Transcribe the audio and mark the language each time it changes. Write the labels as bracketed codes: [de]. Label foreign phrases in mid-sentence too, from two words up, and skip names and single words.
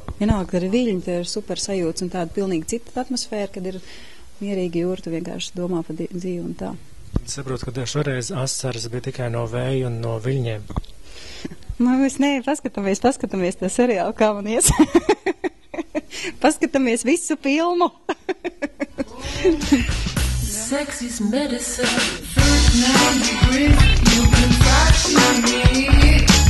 [lv] Vienalga, ka ir viļņi, tev ir super sajūts un tāda pilnīgi cita atmosfēra, kad ir mierīgi jūra, tu vienkārši domā par dzīvi un tā. Saprotu, ka šoreiz asaras bija tikai no vēja un no viļņiem. Paskatāmies to seriālu, kā man ies. Paskatāmies visu filmu. [en] Sex is medicine. First 9 degrees, you can touch me.